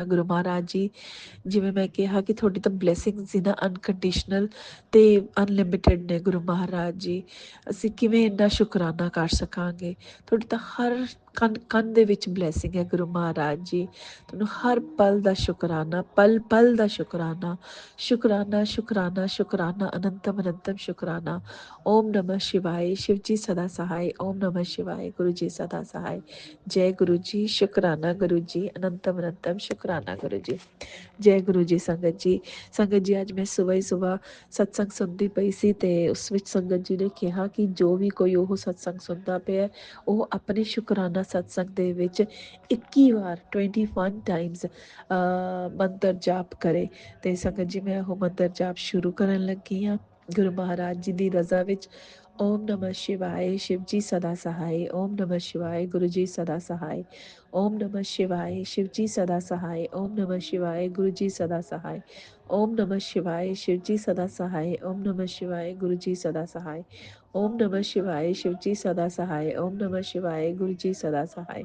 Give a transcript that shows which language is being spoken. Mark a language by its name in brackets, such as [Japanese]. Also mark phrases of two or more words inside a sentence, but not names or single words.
[Punjabi] ਗੁਰੂ ਮਹਾਰਾਜ ਜੀ ਜਿਵੇਂ ਮੈਂ ਕਿਹਾ ਕਿ ਤੁਹਾਡੀ ਤਾਂ ਬਲੇਸਿੰਗਸ ਹੀ ਨਾ ਅਨਕੰਡੀਸ਼ਨਲ ਤੇ ਅਨਲਿਮਿਟਿਡ ਨੇ ਗੁਰੂ ਮਹਾਰਾਜ ਜੀ। ਅਸੀਂ ਕਿਵੇਂ ਇੰਨਾ ਸ਼ੁਕਰਾਨਾ ਕਰ ਸਕਾਂਗੇ। ਤੁਹਾਡੀ ਤਾਂ ਹਰ ਕਣ ਦੇ ਵਿੱਚ ਬਲੇਸਿੰਗ ਹੈ ਗੁਰੂ ਮਹਾਰਾਜ ਜੀ। ਤੁਹਾਨੂੰ ਹਰ ਪਲ ਦਾ ਸ਼ੁਕਰਾਨਾ, ਪਲ ਪਲ ਦਾ ਸ਼ੁਕਰਾਨਾ, ਸ਼ੁਕਰਾਨਾ ਸ਼ੁਕਰਾਨਾ ਸ਼ੁਕਰਾਨਾ, ਅਨੰਤਮ ਅਨੰਤਮ ਸ਼ੁਕਰਾਨਾ। [Hindi] ओम नमः शिवाय, शिव जी सदा सहाय। ओम नमः शिवाय, गुरु जी सदा सहाय। जय गुरु जी, शुकराना गुरु जी, अनंतम अनंतम शुकराना गुरु जी। जय गुरु जी। [Punjabi] संगत जी ਅੱਜ ਮੈਂ ਸਵੇਰ ਹੀ ਸਵੇਰ ਸਤਸੰਗ ਸੁਣਦੀ ਪਈ ਸੀ ਤੇ ਉਸ ਵਿੱਚ ਸੰਗਤ ਜੀ ਨੇ ਕਿਹਾ ਕਿ ਜੋ ਵੀ ਕੋਈ ਉਹ ਸਤਸੰਗ ਸੁਣਦਾ ਪਿਆ ਉਹ ਆਪਣੇ ਸ਼ੁਕਰਾਨਾ ਸਤਸੰਗ ਦੇ ਵਿੱਚ 21 ਵਾਰ 21 ਟਾਈਮਸ ਮੰਤਰ ਜਾਪ ਕਰੇ। ਤੇ ਸੰਗਤ ਜੀ ਮੈਂ ਉਹ ਮੰਤਰ ਜਾਪ ਸ਼ੁਰੂ ਕਰਨ ਲੱਗੀ ਹਾਂ ਗੁਰੂ ਮਹਾਰਾਜ ਜੀ ਦੀ ਰਜ਼ਾ ਵਿੱਚ। [Hindi] ओम नमः शिवाय शिव जी सदा सहाय। ओम नमः शिवाय गुरु जी सदा सहाय। ओम नमः शिवाय शिव जी सदा सहाय। ओम नमः शिवाय गुरु जी सदा सहाय। ओम नमः शिवाय शिव जी सदा सहाय। ओम नमः शिवाय गुरु जी सदा सहाय। ओम नमः शिवाय शिव जी सदा सहाय। ओम नमः शिवाय गुरु जी सदा सहाय।